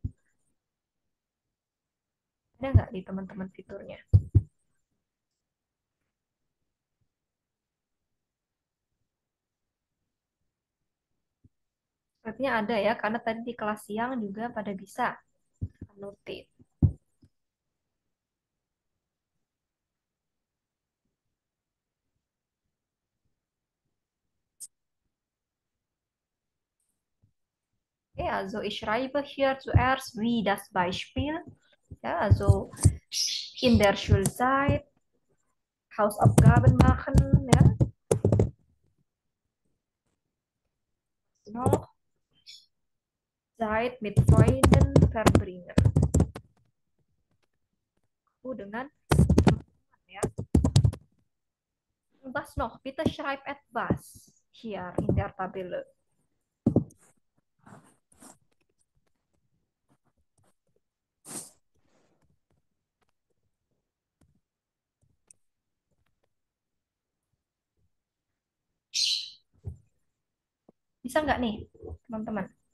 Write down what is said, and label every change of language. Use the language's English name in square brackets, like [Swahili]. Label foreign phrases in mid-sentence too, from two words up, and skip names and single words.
[Indonesian] Ada nggak di teman-teman fiturnya? Sepertinya ada ya, karena tadi di kelas siang juga pada bisa annotate. [German] Okay, also ich schreibe hier zuerst wie das Beispiel. Ja, also in der Schulzeit Hausaufgaben machen, ja. Noch Zeit mit Freunden verbringen. [Indonesian] Dengan teman-teman ya. [German] Was noch? Bitte schreib etwas hier in der Tabelle. [Indonesian] Bisa nggak nih, teman-teman?